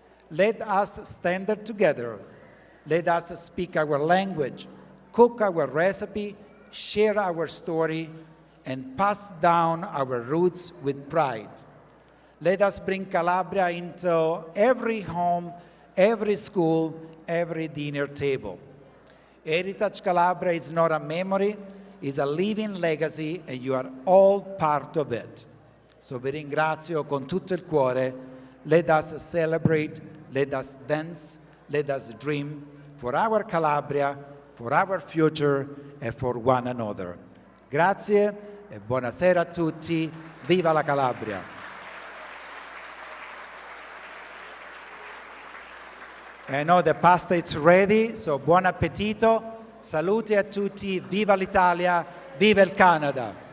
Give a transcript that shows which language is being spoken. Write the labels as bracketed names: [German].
[English] Let us stand together. Let us speak our language, cook our recipe, share our story, and pass down our roots with pride. Let us bring Calabria into every home, every school, every dinner table. Heritage Calabria is not a memory, it's a living legacy, and you are all part of it. [Italian] So vi ringrazio con tutto il cuore. [English] Let us celebrate, let us dance, let us dream for our Calabria, for our future, and for one another. [Italian] Grazie e buonasera a tutti. Viva la Calabria! [English] I know the pasta is ready, so buon appetito. [Italian] Salute a tutti, viva l'Italia, viva il Canada.